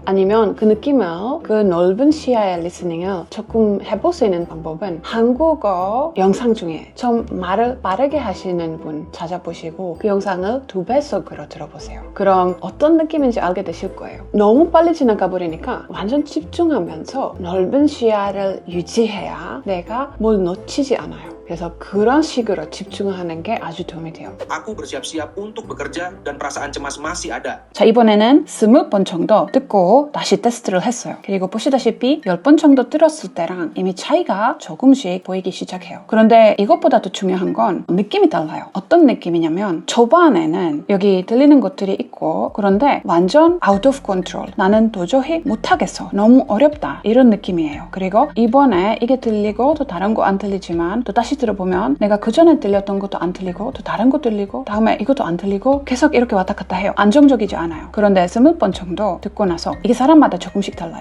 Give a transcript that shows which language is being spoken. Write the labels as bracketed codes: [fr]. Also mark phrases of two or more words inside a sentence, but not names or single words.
[ko] 아니면 그 느낌을 그 넓은 시야의 리스닝을 조금 해볼 수 있는 방법은 한국어 영상 중에 좀 말을 빠르게 하시는 분 찾아보시고 그 영상을 2배속으로 들어보세요. 그럼 어떤 느낌인지 알게 되실 거예요. 너무 빨리 지나가 버리니까 완전 집중하면서 넓은 시야를 유지해야 내가 뭘 놓치지 않아요. 그래서 그런 식으로 집중하는 게 아주 도움이 돼요. [id] Aku bersiap-siap untuk bekerja dan perasaan cemas masih ada. [ko] 자, 이번에는 20번 정도 듣고 다시 테스트를 했어요. 그리고 보시다시피 10번 정도 들었을 때랑 이미 차이가 조금씩 보이기 시작해요. 그런데 이것보다도 중요한 건 느낌이 달라요. 어떤 느낌이냐면 초반에는 여기 들리는 것들이 있고 그런데 완전 [en] out of control. [ko] 나는 도저히 못하겠어. 너무 어렵다. 이런 느낌이에요. 그리고 이번에 이게 들리고 또 다른 거 안 들리지만 또 다시 들어보면 내가 그 전에 들렸던 것도 안 들리고 또 다른 거 들리고 다음에 이것도 안 들리고 계속 이렇게 왔다 갔다 해요. 안정적이지 않아요. 그런데 20번 정도 듣고 나서 이게 사람마다 조금씩 달라요.